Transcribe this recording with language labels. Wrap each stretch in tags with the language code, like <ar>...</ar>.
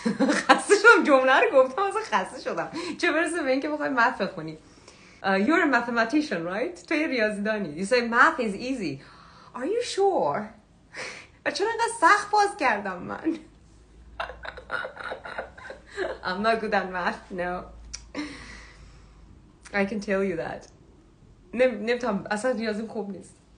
<fa>خسته شدم جمله رو گفتم اصلا خسته شدم چه برسه به این که بخوای math بخونی.</fa> <en>You're a mathematician, right?</en> <fa>تو یه ریاضیدانی.</fa> <en>You say math is easy. Are you sure?</en> <fa>چرا اینقدر سخت باز کردم من؟</fa> <en>I'm not good at math, no. I can tell you that.</en> <fa>نمیتونم اصلا ریاضیم خوب نیست.</fa>